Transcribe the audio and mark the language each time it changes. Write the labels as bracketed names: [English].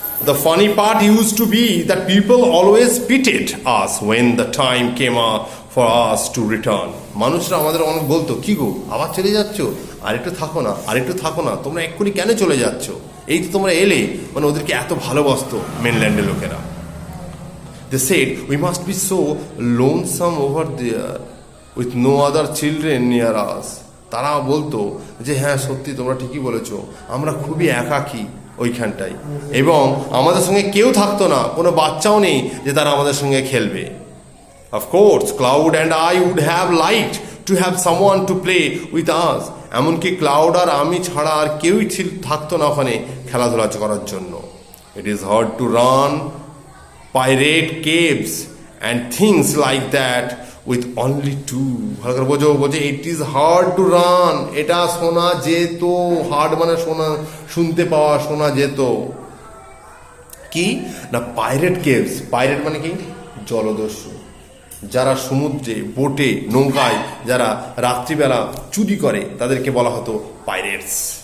[English] The funny part used to be that people always pitied us when the time came for us to return. [Bangla] মানুষরা আমাদের অনেক বলতো, কি গো আবার চলে যাচ্ছ, আরেকটু থাকো না, তোমরা এক্ষুনি কেন চলে যাচ্ছ, এই তো তোমরা এলে। মানে ওদেরকে এত ভালোবাসতো মেনল্যান্ডের লোকেরা। [English] They said we must be so lonesome over there with no other children near us. [Bangla] তারা বলতো যে হ্যাঁ সত্যি তোমরা ঠিকই বলেছো, আমরা খুবই একাকী ওইখানটায়, এবং আমাদের সঙ্গে কেউ থাকতো না, কোনো বাচ্চাও নেই যে তারা আমাদের সঙ্গে খেলবে। [English] Of course, Cloud and I would have liked to have someone to play with us. [Bangla] এমনকি ক্লাউড আর আমি ছাড়া আর কেউই থাকতো না ওখানে খেলাধুলা করার জন্য। [English] It is hard to run pirate caves and things like that with only two. [Bangla] ভালো করে বোঝো, [English] it is hard to run, [Bangla] এটা শোনা যেত, হার্ড মানে শুনতে পাওয়া, শোনা যেত। কি না পাইরেট কেভস, পাইরেট মানে কি? জলদস্যু, যারা সমুদ্রে বোটে নৌকায় যারা রাত্রিবেলা চুরি করে তাদেরকে বলা হতো পাইরেটস।